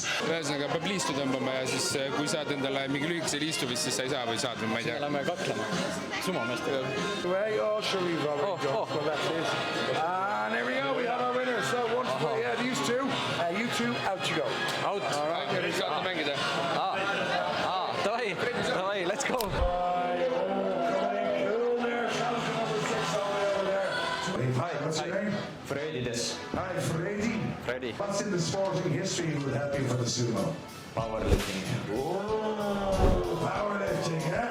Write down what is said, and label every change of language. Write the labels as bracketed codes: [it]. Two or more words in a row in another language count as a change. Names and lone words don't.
[et] Ühesõnaga peab liistu tõmbama ja siis kui saad endale mingi lühikese liistu vist, siis sa ei saa või saad või ma ei tea. Lähme kaklema sumomeestega. [en] Right, oh, shall we roll it? Well, that's it. And there we go, we have our winner. So once we had these two, you two, out you go. Out. All right, [et] nüüd saate mängida. Davai, [en] let's go. Hi, what's your name? Freddy des. Hi, Freddy. Freddy. What's in the sporting history that would help you for the sumo? Powerlifting. Oh, powerlifting, huh?